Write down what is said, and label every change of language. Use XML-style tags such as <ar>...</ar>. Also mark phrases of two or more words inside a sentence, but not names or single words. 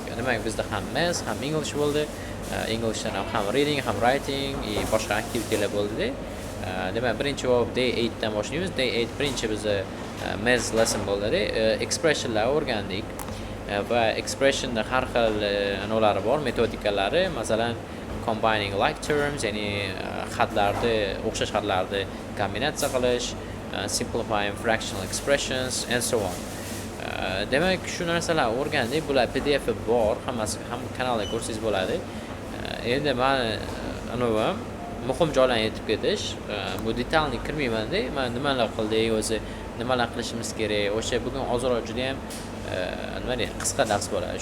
<uz>Demak, bizda ham math, ham English bo'ldi. Englishdan ham reading, ham writing, boshqa aktivitelar bo'ldi. Demak, birinchi day 8 dan boshlaymiz. Day 8 birinchi bizda math lesson bo'ldi. Expressionlar o'rgandik. Va expressionda har xil anolari bor, metodikalari. Masalan,</uz> <en>combining like terms,</en> <uz>ya'ni xatlarni, o'xshash xatlarni kombinatsiya qilish,</uz> <en>simplifying fractional expressions and so on.</en> <uz>Demak, shu narsalarni o'rgandik. Bular PDF bor, hammasi ham kanalda ko'rsangiz bo'ladi. Endi men muhim joylarni aytib ketish, bu detalni kirmayman-da. Men nimalar qildik, o'zi nimalar qilishimiz kerak. O'sha bugun ozroq juda ham nima deydi, qisqa dars bo'ladi.</uz>